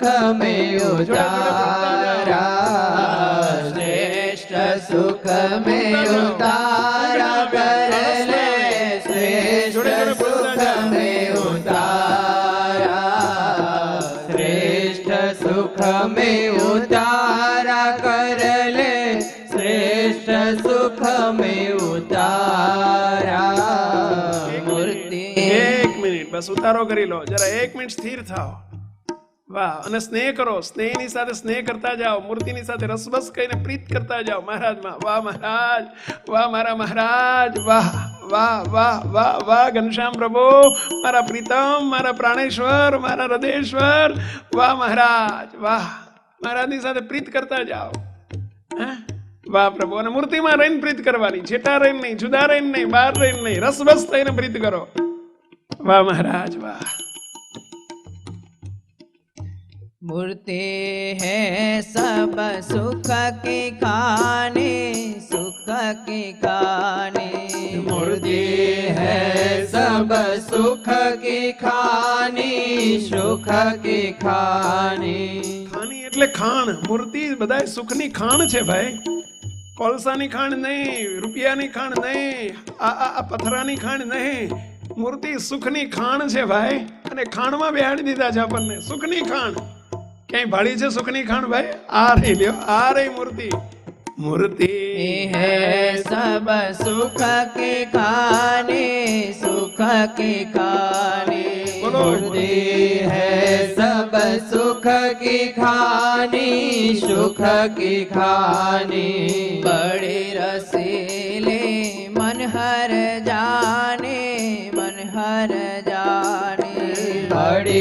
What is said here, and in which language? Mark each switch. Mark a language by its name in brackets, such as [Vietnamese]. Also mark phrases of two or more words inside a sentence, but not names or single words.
[Hindi] में उतारा श्रेष्ठ सुख में उतारा कर ले श्रेष्ठ सुख में उतारा श्रेष्ठ सुख में उतारा कर ले श्रेष्ठ सुख में उतारा मूर्ति [Gujarati] એક મિનિટ બસ ઉતારો કરી લો જરા, 1 મિનિટ સ્થિર થાઓ. વાહ, અને સ્નેહ કરો, સ્નેહની સાથે સ્નેહ કરતા જાઓ, મૂર્તિની સાથે રસબસ કહીને પ્રીત કરતા જાઓ મહારાજમાં. વાહ મહારાજ, વાહ મારા મહારાજ, વાહ વાહ વાહ વાહ વાહ ઘનશ્યામ પ્રભુ, મારા પ્રીતમ, મારા પ્રાણેશ્વર, મારા હૃદયેશ્વર, વાહ મહારાજ, વાહ. મહારાજની સાથે પ્રીત કરતા જાઓ. હા, વાહ પ્રભુ. અને મૂર્તિમાં રહીને પ્રીત કરવાની, છેટા રહીને નહીં, જુદા રહીને નહીં, બહાર રહીને નહીં, રસબસ થઈને પ્રીત કરો. વાહ મહારાજ, વાહ. [Hindi] मूर्ति है सब सुख की खानी सुख की खानी मूर्ति है सब सुख की खानी सुख की खानी [Gujarati] ખાની એટલે ખાણ. મૂર્તિ બધાય સુખની ખાણ છે ભાઈ. કોલસાની ખાણ નહીં, રૂપિયાની ખાણ નહીં, આ પથરાની ખાણ નહીં. મૂર્તિ સુખની ખાણ છે ભાઈ. અને ખાણમાં બેહાડી દીધા છે આપણને, સુખની ખાણ. ક્યાંય ભાળી છે સુખની ખાણ ભાઈ? આ રહી લ્યો, આ રહી મૂર્તિ. [Hindi] मूर्ति है सब सुख की खानी सुख की खानी मूर्ति है सब सुख की खानी सुख की खानी बड़ी रसीली मन हर जाने मन हर जाने बड़ी